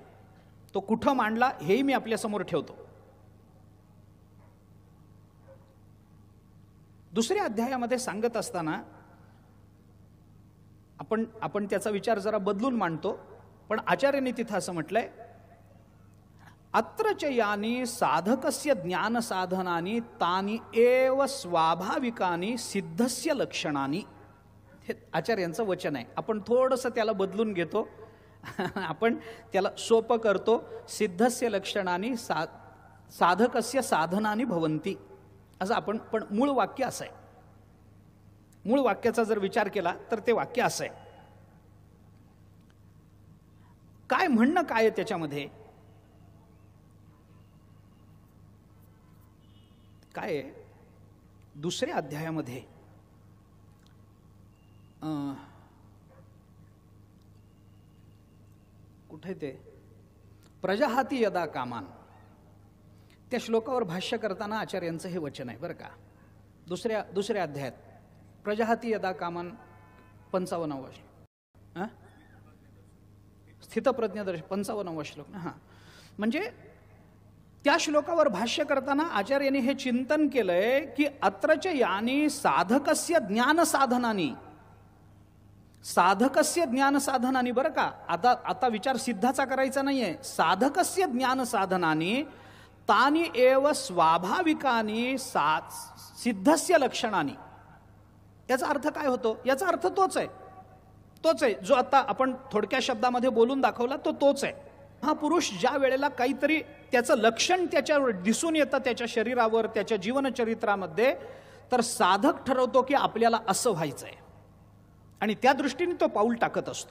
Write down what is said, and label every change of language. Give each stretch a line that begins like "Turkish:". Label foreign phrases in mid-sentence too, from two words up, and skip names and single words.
Marathi: तो कुठं मांडला हेही मी आपल्या समोर ठेवतो. 2ऱ्या अध्यायामध्ये सांगत असताना आपण त्याचा विचार जरा बदलून मांडतो. पण आचार्यांनी तिथं असं म्हटलंय,
Sanskrit: अत्र च यानी साधकस्य ज्ञान साधनानी तानी एव स्वाभाविकानी सिद्धस्य लक्षणानी.
Marathi: हे आचार्यांचं वचन आहे. आपण थोडंसं त्याला बदलून घेतो, आपण त्याला सोपं करतो.
Sanskrit: सिद्धस्य लक्षणानी साधकस्य साधनानी भवंती
Marathi: असं आपण, पण मूळ वाक्य असं आहे. मूळ वाक्याचा जर विचार केला तर ते वाक्य असं आहे. काय म्हणणं काय आहे त्याच्यामध्ये? काय आहे 2ऱ्या अध्यायामध्ये कुठे ते
Sanskrit: प्रजाहाती यदा कामान,
Marathi: त्या श्लोकावर भाष्य करताना आचार्यांचं हे वचन आहे बरं का. 2ऱ्या अध्यायात
Sanskrit: प्रजाहाती यदा कामान
Marathi: 55वा श्लोक, स्थितप्रज्ञदर्शन 55वा श्लोक ना. म्हणजे त्या श्लोकावर भाष्य करताना आचार्यांनी हे चिंतन केलंय की
Sanskrit: अत्रच यानी साधकस्य ज्ञान साधनानी, साधकस्य ज्ञान साधनानी
Marathi: बरं का. आता विचार सिद्धाचा करायचा नाहीये.
Sanskrit: साधकस्य ज्ञान साधनानी तानी एव स्वाभाविकानी सिद्धस्य लक्षणानी.
Marathi: याचा अर्थ काय होतो? याचा अर्थ तोच आहे जो आता आपण थोडक्या शब्दामध्ये बोलून दाखवला, तोच आहे. हा पुरुष ज्या वेळेला काहीतरी त्याचं लक्षण त्याच्यावर दिसून येतं, त्याच्या शरीरावर, त्याच्या जीवनचरित्रामध्ये, तर साधक ठरवतो की आपल्याला असं व्हायचंय आणि त्या दृष्टीने तो पाऊल टाकत असतो.